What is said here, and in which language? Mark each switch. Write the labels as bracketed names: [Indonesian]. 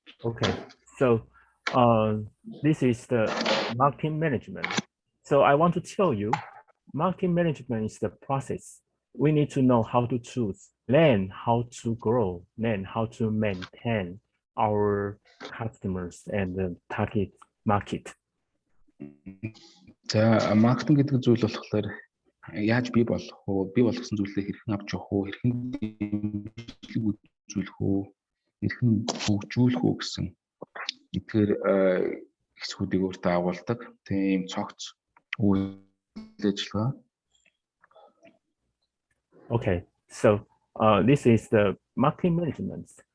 [English] Okay, so this is the marketing management. So I want to tell you, marketing management is the process. We need to know how to choose, learn how to grow, learn how to maintain our customers and the target market. [Mongolian] За маркетинг гэдэг зүйл болохоор яаж бий болох вэ? Бий болгосон зүйлээ хэрхэн авч явах вэ? Хэрхэн дэмжлэг үзүүлэх вэ? Хэрхэн хөгжүүлэх вэ гэсэн эдгээр хэсгүүдийг өөртөө агуулдаг. Тийм цогц үйл ажиллагаа. [English] Okay, so this is the marketing management.